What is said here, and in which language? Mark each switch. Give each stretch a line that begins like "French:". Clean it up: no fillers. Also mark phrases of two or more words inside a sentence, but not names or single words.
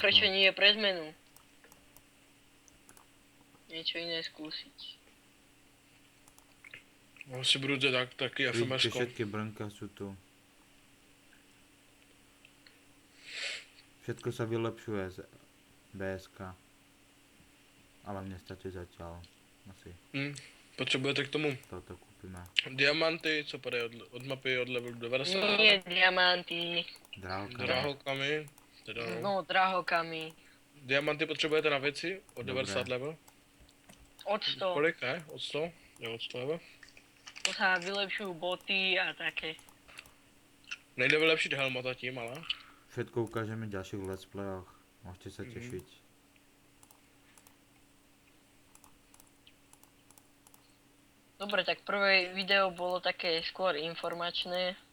Slovak: Prečo nie pre zmenu? Niečo iné skúsiť.
Czech: Asi budu dělat taky
Slovak: Vidíte,
Czech: FMS-ko.
Slovak: všetky brnka sú tu. Všetko sa vylepšuje z BSK. Ale mne stačí zatiaľ. Asi
Czech: Potřebujete k tomu
Slovak: toto kúpime.
Czech: diamanty, co padají od mapy od levelu 90.
Slovak: Nie diamanty. Drahokami. Drahokami. Teda no. No, drahokami.
Czech: Diamanty potřebujete na věci od
Slovak: Dobré.
Czech: 90 level. Od 100. Kolik, ne? Od 100? Jo, od 100 level.
Slovak: To sa vylepšujú boty a také.
Czech: Nejde vylepšit helmata tím, ale.
Slovak: Všetko ukážeme v ďalších
English: let's playoch.
Slovak: Môžete sa tešiť. Dobre, tak prvé video bolo také skôr informačné.